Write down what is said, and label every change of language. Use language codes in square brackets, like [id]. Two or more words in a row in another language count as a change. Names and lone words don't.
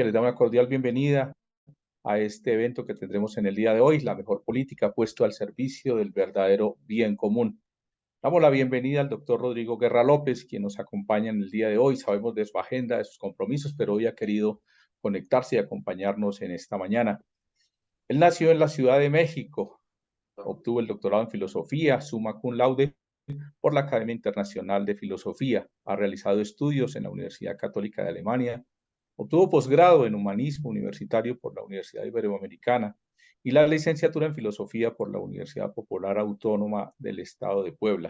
[es] Les da una cordial bienvenida a este evento que tendremos en el día de hoy, la mejor política puesto al servicio del verdadero bien común. Damos la bienvenida al doctor Rodrigo Guerra López, quien nos acompaña en el día de hoy. Sabemos de su agenda, de sus compromisos, pero hoy ha querido conectarse y acompañarnos en esta mañana. Él nació en la Ciudad de México, obtuvo el doctorado en filosofía, [la] summa cum laude, [es] por la Academia Internacional de Filosofía. Ha realizado estudios en la Universidad Católica de Alemania. Obtuvo posgrado en humanismo universitario por la Universidad Iberoamericana y la licenciatura en filosofía por la Universidad Popular Autónoma del Estado de Puebla.